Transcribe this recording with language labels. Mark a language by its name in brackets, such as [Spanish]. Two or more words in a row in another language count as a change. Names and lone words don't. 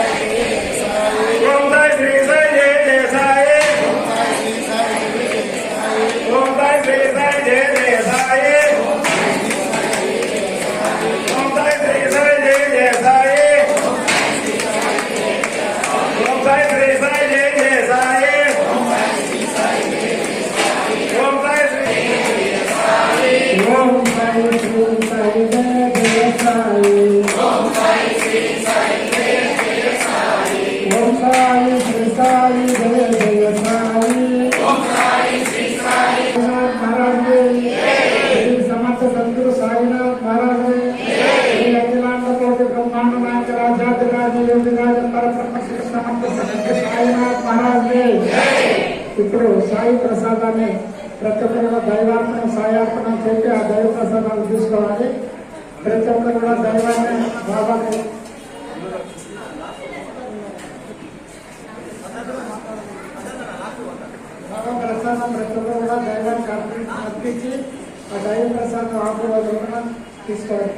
[Sanskrit] సాయి జయ జయ సాయి ఓం సాయి శ్రీ సాయి జయ జయ సాయి ఓం సాయి శ్రీ సాయి జయ జయ సాయి ఓం సాయి శ్రీ సాయి జయ జయ సాయి ఓం సాయి శ్రీ ఓం సాయి శ్రీ సాయి జయ జయ సాయి ఓం సాయి శ్రీ సాయి జయ జయ సాయి ఓం సాయి శ్రీ సాయి జయ జయ సాయి ఓం సాయి శ్రీ సాయి [Marathi] महाराज श्री समर्थ सद्गुरु साईनाथ महाराज श्री अखिलांड कोटि ब्रह्मांड नायक राजाधिराज योगिराज परब्रह्म श्री समर्थ सद्गुरु साईनाथ महाराज [Telugu] ఇప్పుడు సాయి ప్రసాదాన్ని ప్రతి ఒక్కరు కూడా దైవార్పణం సాయార్పణం చెప్పి ఆ దైవ ప్రసాదాలు తీసుకోవాలి. ప్రతి ఒక్కరు కూడా దైవాన్ని బాబాకి బాబా ప్రసాదం ప్రతి ఒక్కరు కూడా దైవానికి అర్పించి ఆ దైవ ప్రసాదం ఆశీర్వాదం తీసుకోండి.